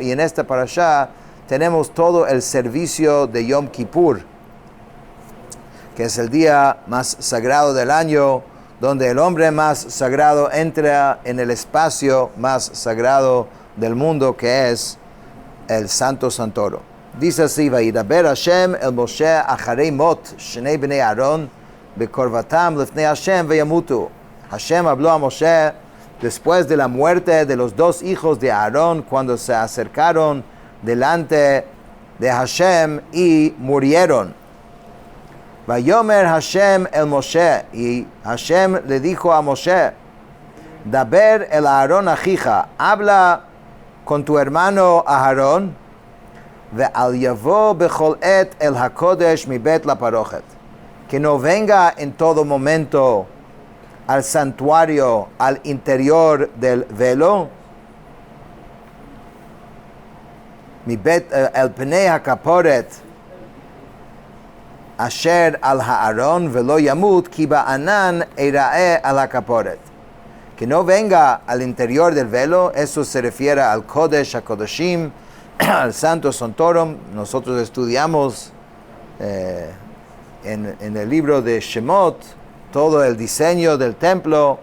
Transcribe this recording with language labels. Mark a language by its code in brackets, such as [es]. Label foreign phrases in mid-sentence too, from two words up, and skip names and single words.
[es] Y en esta parashá tenemos todo el servicio de Yom Kippur, que es el día más sagrado del año, donde el hombre más sagrado entra en el espacio más sagrado del mundo, que es el Santo Santorum. Dice así: [he] וידבר השם אל משה אחרי מות שני בני אהרן בקרבתם לפני השם וימתו. [es] Hashem habló a Moshe después de la muerte de los dos hijos de Aarón, cuando se acercaron delante de Hashem y murieron. [he] ויאמר השם אל משה, [es] y Hashem le dijo a Moshe: [he] דבר אל אהרן אחיך, [es] habla con tu hermano Aarón, [he] ואל יבא בכל עת אל הקדש מבית לפרכת, [es] que no venga en todo momento al santuario, al interior del velo, [he] מבית אל פני הכפרת אשר על הארן ולא ימות כי בענן אראה על הכפרת, [es] que no venga al interior del velo. Eso se refiere al Kodesh HaKodashim, al Santo Santorum. Nosotros estudiamos en el libro de Shemot todo el diseño del templo.